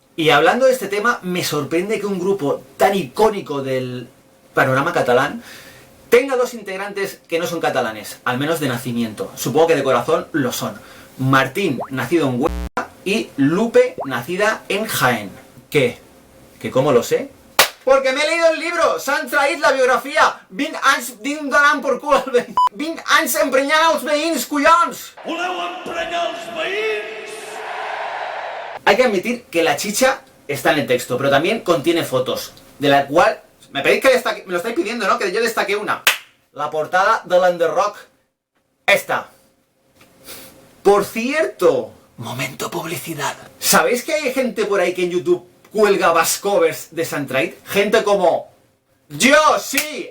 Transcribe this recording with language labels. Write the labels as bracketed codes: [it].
[es] Y hablando de este tema, me sorprende que un grupo tan icónico del panorama catalán tenga dos integrantes que no son catalanes, al menos de nacimiento. Supongo que de corazón lo son. Martín, nacido en Huelva, y Lupe, nacida en Jaén. ¿Qué? ¿Que cómo lo sé? Porque me he leído el libro, s'han traït la biografia. [ca] 20 anys donant por cul al veí. 20 anys emprenyant els veïns, collons! Voleu emprenyar els veïns? [es] Hay que admitir que la chicha está en el texto, pero también contiene fotos, de la cual... Me pedís que destaque, me lo estáis pidiendo, ¿no? Que yo destaque una. La portada de l'Under Rock. Esta. Por cierto, momento publicidad. ¿Sabéis que hay gente por ahí que en YouTube cuelga bass covers de s'han traït? Gente como... ¡Yo! ¡Sí!